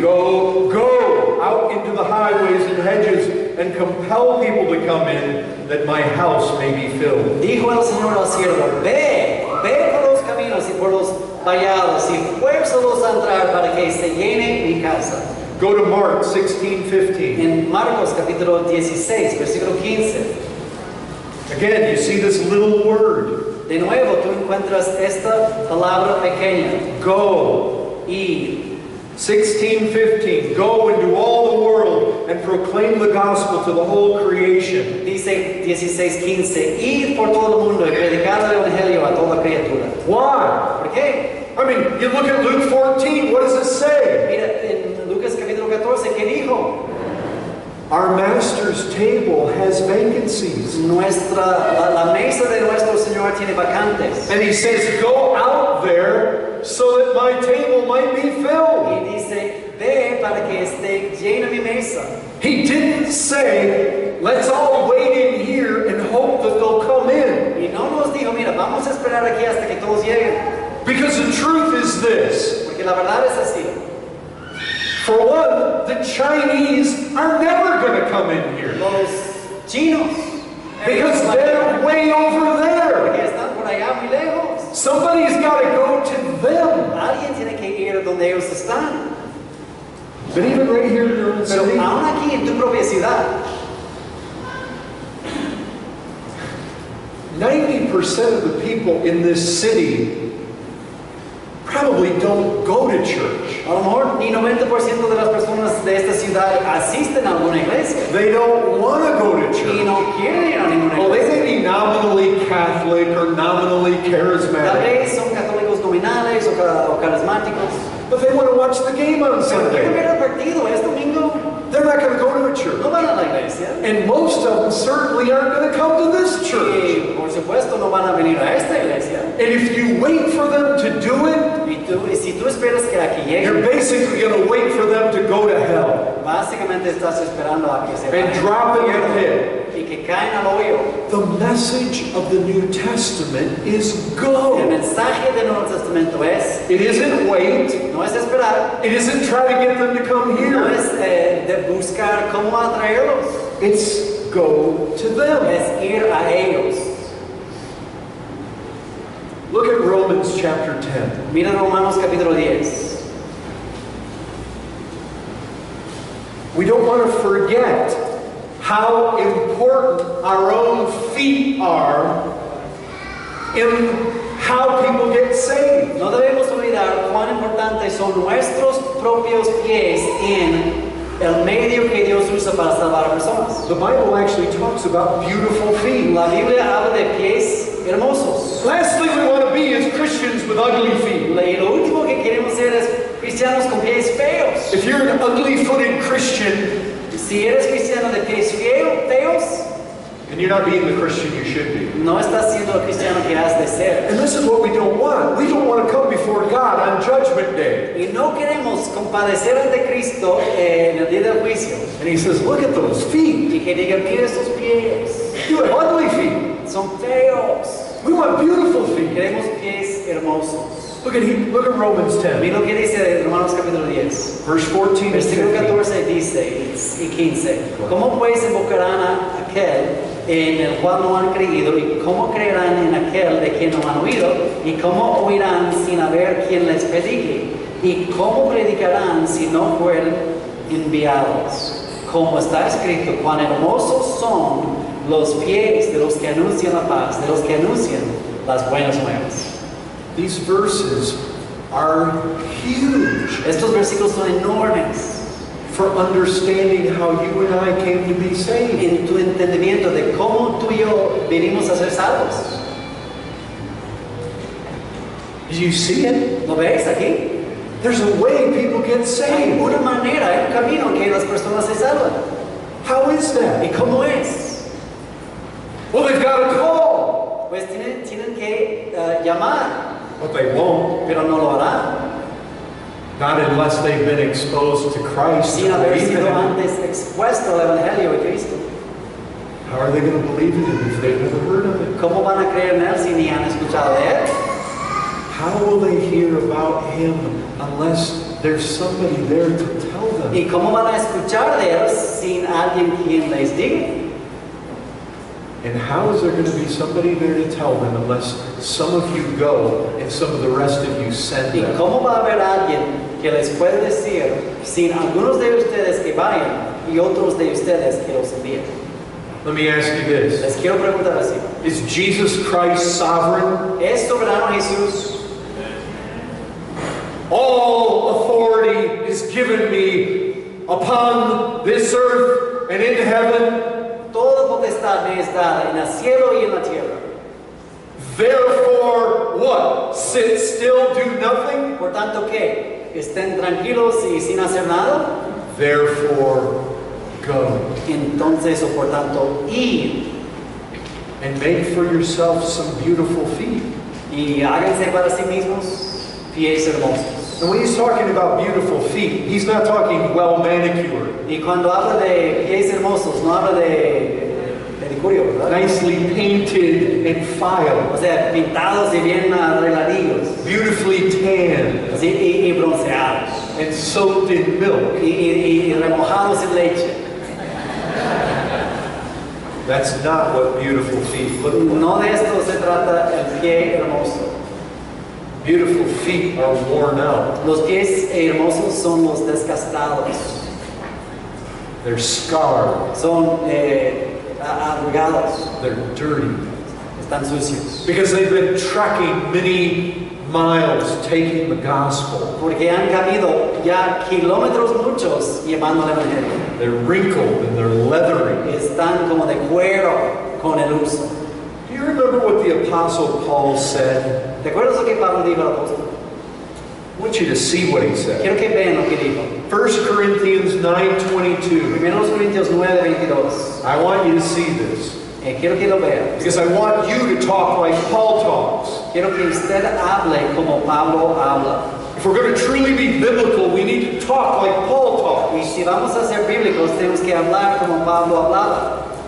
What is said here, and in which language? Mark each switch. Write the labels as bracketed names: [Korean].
[English] Go out into the highways and hedges and compel people to come in, that my house may be filled. [Spanish] Dijo el Señor al siervo, ve por los caminos y por los vallados y fuérzalos a entrar para que se llene mi casa. [English] Go to Mark 16:15. [Spanish] En Marcos capítulo 16, versículo 15. [English] Again, you see this little word. [Spanish] De nuevo tú encuentras esta palabra pequeña. [English] Go. [Spanish] Ir. [English] 16:15. Go into all the world and proclaim the gospel to the whole creation. [Spanish] Dice 16:15. Ir por todo el mundo y predicar el evangelio a toda criatura. [English] Why? [Spanish] ¿Por qué? [English] I mean, you look at Luke 14, what does it say? [Spanish] Mira, en Lucas capítulo 14, ¿qué dijo? [English] Our master's table has vacancies. [Spanish] La mesa de nuestro Señor tiene vacantes. [English] And he says, go out there so that my table might be filled. [Spanish] Y dice, ve para que esté llena mi mesa. [English] He didn't say, let's all wait in here and hope that they'll come in. [Spanish] Y no nos dijo, mira, vamos a esperar aquí hasta que todos lleguen. [English] Because the truth is this. [Spanish] Porque la verdad es así. [English] For one, the Chinese are never going to come in here. [Spanish] Los chinos. [English] Because they're way over there. [Spanish] Porque están por allá muy lejos. [English] Somebody's got to go to them. [Spanish] Alguien tiene que ir donde ellos están. [English] But even right here in your own [Spanish] Pero [English] city, [Spanish] aún aquí en tu propia ciudad, [English] 90% of the people in this city probably don't go to church. [Spanish] a lo mejor ni 90% de las personas de esta ciudad asisten a alguna iglesia. [English] They don't want to go to [Spanish] Y [English] church. [Spanish] no quieren ir a ninguna [English] Well, they [Spanish] iglesia. [English] may be nominally Catholic or nominally [Spanish] Tal [English] charismatic, [Spanish] vez son católicos nominales o carismáticos. [English] but they want to watch the game on [Spanish] Pero quieren [English] Sunday. [Spanish] ver el partido, es domingo. [English] They're not going to go to a church. [Spanish] No van a la iglesia. [English] And most of them certainly aren't going to come to this church. [Spanish] Y por supuesto no van a venir a esta iglesia. [English] And if you wait for them to do it, [Spanish] Y si tú esperas que aquí [English] you're [Spanish] lleguen, [English] basically going to wait for them to go to hell [Spanish] básicamente estás esperando a que se [English] and [Spanish] vayan [English] drop in the pit. [Spanish] y que caen al hoyo. [English] The message of the New Testament is [Spanish] El [English] go. [Spanish] mensaje del Nuevo Testamento es, [English] It isn't wait. [Spanish] no es esperar, [English] It isn't try to get them to come [Spanish] no [English] here. [Spanish] es de buscar cómo atraerlos, [English] It's go to them. [Spanish] es ir a ellos. [English] Look at Romans chapter 10. [Spanish] Mira Romanos capítulo 10. [English] We don't want to forget how important our own feet are in how people get saved. [Spanish] No debemos olvidar cuán importantes son nuestros propios pies en el medio que Dios usa para salvar a personas. [English] The Bible actually talks about beautiful feet. [Spanish] La Biblia habla de pies hermosos. [English] Last thing we want to be is Christians with ugly feet. [Spanish] Y lo último que queremos ser es cristianos con pies feos. [English] If you're an ugly-footed Christian, [Spanish] Si eres cristiano de pies feos, [English] and you're not being the Christian you should be. [Spanish] no estás siendo el cristiano que has de ser. [English] And this is what we don't want. We don't want to come before God on Judgment Day. [Spanish] Y no queremos compadecer ante Cristo en el día del juicio. [English] And he says, look at those feet. [Spanish] Y que diga, mira estos pies, [English] You have ugly feet. [Spanish] son feos. [English] We want beautiful feet. [Spanish] Queremos pies hermosos. [English] Look at Romans 10, [Spanish] Mira lo que dice Romanos capítulo 10. [English] verse 14 and [Spanish] Versículo [English] 15. [Spanish] 14 dice y 15. ¿Cómo pues invocarán a aquel en el cual no han creído? ¿Y cómo creerán en aquel de quien no han oído? ¿Y cómo oirán sin haber quien les predique? ¿Y cómo predicarán si no fueren enviados? Como está escrito, cuán hermosos son los pies de los que anuncian la paz, de los que anuncian las buenas nuevas. [English] These verses are huge [Spanish] Estos versículos son enormes [English] for understanding how you and I came to be saved. [Spanish] en tu entendimiento de cómo tú y yo venimos a ser salvos. [English] Do you see it? [Spanish] ¿Lo ves aquí? [English] There's a way people get [Spanish] Hay [English] saved. [Spanish] una manera, hay un camino en que las personas se salvan. [English] How is that? [Spanish] ¿Y cómo es? [English] Well, they've got to call, [Spanish] Pues tienen que llamar, [English] but they won't. [Spanish] pero no lo harán. [English] Not unless they've been exposed to Christ. [Spanish] sin haber sido antes expuesto al Evangelio de Cristo. [English] How are they going to believe in Him if they've never heard of Him? [Spanish] ¿Cómo van a creer en Él si ni han escuchado de Él? [English] How will they hear about Him unless there's somebody there to tell them? [Spanish] ¿Y cómo van a escuchar de Él sin alguien quien les diga? [English] And how is there going to be somebody there to tell them unless some of you go and some of the rest of you send [Spanish] ¿Y [English] them? [Spanish] cómo va a haber alguien que les puede decir sin algunos de ustedes que vayan y otros de ustedes que los envíen? [English] Let me ask you this. [Spanish] Les quiero preguntar así. [English] Is Jesus Christ sovereign? [Spanish] ¿Es soberano Jesús? [English] All authority is given me upon this earth and in heaven. [Spanish] Toda potestad me es dada en el cielo y en la tierra. [English] Therefore, what? Sit still, do nothing? [Spanish] Por tanto, ¿qué? ¿Estén tranquilos y sin hacer nada? [English] Therefore, go. [Spanish] Entonces, o por tanto, ir [English] And make for yourself some beautiful feet. [Spanish] y háganse para sí mismos pies hermosos. [English] And when he's talking about beautiful feet, he's not talking well manicured, [Spanish] Y cuando habla de pies hermosos, no habla de pedicurio, ¿verdad? [English] nicely painted and filed, [Spanish] O sea, pintados y bien arregladillos, [English] beautifully tanned, [Spanish] así, y bronceados, [English] and soaked in milk. [Spanish] y remojados en leche. [English] That's not what beautiful feet look like. [Spanish] No de esto se trata el pie hermoso. [English] Beautiful feet are worn out. [Spanish] Los pies hermosos son los desgastados, [English] They're scarred. [Spanish] son arrugados, [English] They're dirty. [Spanish] están sucios. [English] Because they've been trekking many miles taking the gospel. [Spanish] Porque han caminado ya kilómetros muchos llevando el Evangelio. [English] They're wrinkled and they're leathery. [Spanish] Están como de cuero con el uso. [English] Do you remember what the Apostle Paul said? [Spanish] ¿Te acuerdas lo que Pablo dijo al apóstol? [English] I want you to see what he said. [Spanish] Quiero que vean lo que dijo. [English] 1 Corinthians 9:22. [Spanish] 1 Corintios 9:22. [English] I want you to see this. [Spanish] Quiero que lo vean. [English] Because I want you to talk like Paul talks. [Spanish] Quiero que usted hable como Pablo habla. [English] If we're going to truly be biblical, we need to talk like Paul talks. [Spanish] Y si vamos a ser bíblicos, tenemos que hablar como Pablo hablaba.